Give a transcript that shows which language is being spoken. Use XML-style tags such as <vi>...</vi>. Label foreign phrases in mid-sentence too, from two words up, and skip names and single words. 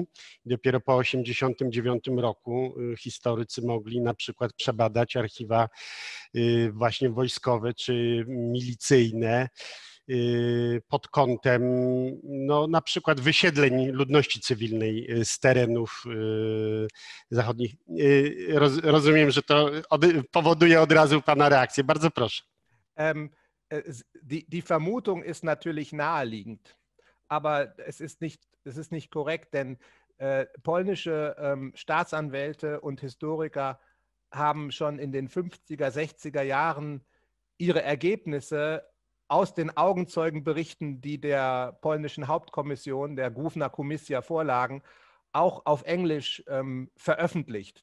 <pl>Dopiero po 1989 roku historycy mogli na przykład przebadać archiwa właśnie wojskowe czy milicyjne pod kątem no, na przykład wysiedleń ludności cywilnej z terenów zachodnich. Rozumiem, że to powoduje od razu pana reakcję. Bardzo proszę.</pl> <de>Die Vermutung ist natürlich naheliegend, aber es ist nicht korrekt, denn polnische Staatsanwälte und Historiker haben schon in den 50er, 60er Jahren ihre Ergebnisse aus den Augenzeugenberichten, die der polnischen Hauptkommission, der Główna Komisja, vorlagen, auch auf Englisch veröffentlicht.</de>